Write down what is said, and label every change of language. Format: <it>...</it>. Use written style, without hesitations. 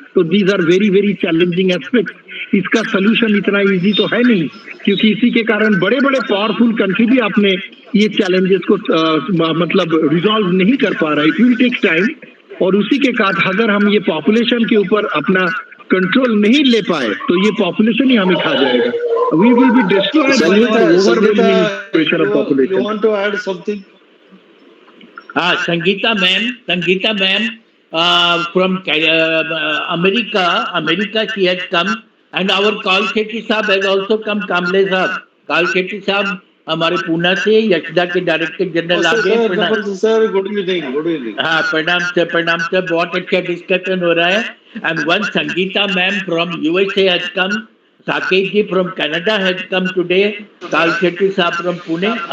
<hi>तो</hi> <en>These are very very challenging aspects.</en> <hi>इसका solution इतना इजी तो है नहीं, क्योंकि इसी के कारण बड़े बड़े पावरफुल कंट्री भी अपने ये चैलेंजेस को मतलब रिजॉल्व नहीं कर पा रहा है।</hi> <en>It will take time.</en> <hi>और उसी के साथ अगर हम ये पॉपुलेशन के ऊपर अपना कंट्रोल नहीं ले पाए तो ये पॉपुलेशन ही हमें खा जाएगा।</hi> <en>We will be destroyed by the overwhelming pressure of population. You want to add something? Sangeeta ma'am, from America she has come, and our Kal Shetty sahab has also come.</en> <hi>कामले साहब, काल शेट्टी साहब हमारे पूना से यशदा के डायरेक्टर जनरल आ गए।</hi> <en>Sir good evening.</en> <hi>हाँ, प्रणाम सर, बहुत अच्छा डिस्कशन हो रहा है।</hi> <en>And one Sangeeta ma'am from USA has come, Saket ji from Canada has come today, Kal Shetty sahab from Pune.</en>